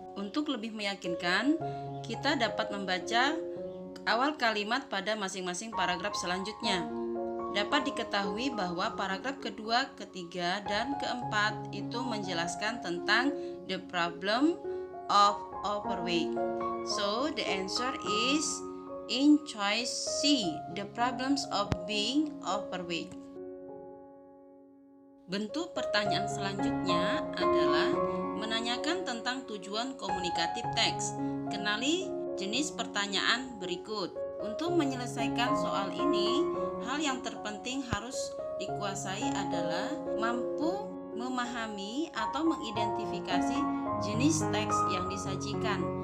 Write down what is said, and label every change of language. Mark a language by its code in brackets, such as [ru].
[id] Untuk lebih meyakinkan, kita dapat membaca awal kalimat pada masing-masing paragraf selanjutnya. Dapat diketahui bahwa paragraf kedua, ketiga, dan keempat itu menjelaskan tentang [en] the problem of overweight. So the answer is in choice C, the problems of being overweight. [id] Bentuk pertanyaan selanjutnya adalah menanyakan tentang tujuan tujuan komunikatif teks. Kenali jenis pertanyaan berikut. Untuk menyelesaikan soal ini, hal yang terpenting harus dikuasai adalah mampu memahami atau mengidentifikasi jenis teks yang disajikan.